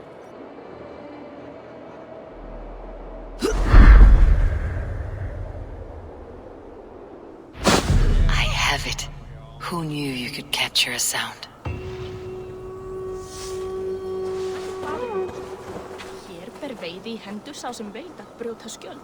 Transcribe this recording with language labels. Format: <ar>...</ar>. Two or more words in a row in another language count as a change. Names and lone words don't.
<en>I have it. Who knew you could capture a sound?</en> <is>Hér ber veiði í hendur sá sem veit að brjóta skjöld.</is>